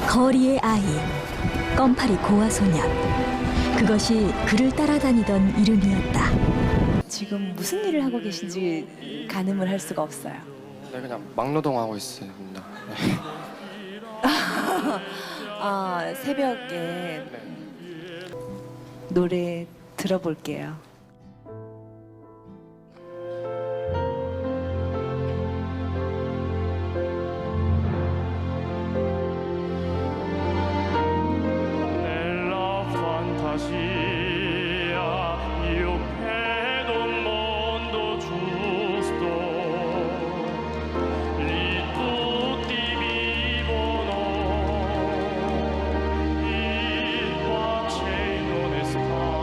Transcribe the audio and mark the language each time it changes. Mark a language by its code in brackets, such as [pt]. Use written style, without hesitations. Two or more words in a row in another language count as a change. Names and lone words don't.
[ko] 거리의 아이, 껌파리 고아소년. 그것이 그를 따라다니던 이름이었다. 지금 무슨 일을 하고 계신지 가늠을 할 수가 없어요. 네, 그냥 막노동하고 있습니다. 네. 아, 새벽에 네. 노래 들어볼게요. [it] Nella fantasia io vedo un mondo giusto, lì tutti vivono in pace e in onestà.